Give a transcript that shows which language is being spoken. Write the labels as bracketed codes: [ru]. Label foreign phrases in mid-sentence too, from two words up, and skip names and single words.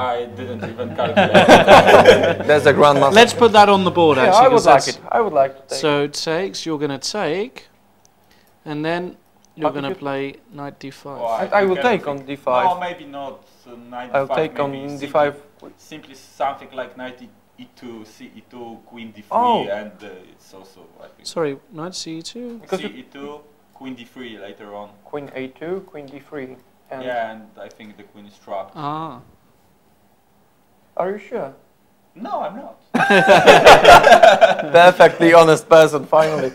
[en] I didn't even calculate. That's a grandmaster. Let's put that on the board, Yeah, actually. I would 'cause like that's- it. I would like to take So takes, you're going to take, and then you're But going if to play knight d5. Well, I will can take think- on d5. No, maybe not. Knight I'll d5, take on maybe d5. Simply something like knight e2, c e2, queen d3, Oh. and it's also I think Sorry, knight c2? Because you- c e2, queen d3 later on. Queen a2, queen d3. And Yeah, and I think the queen is trapped. Ah. Are you sure? No, I'm not. Perfectly honest person, finally.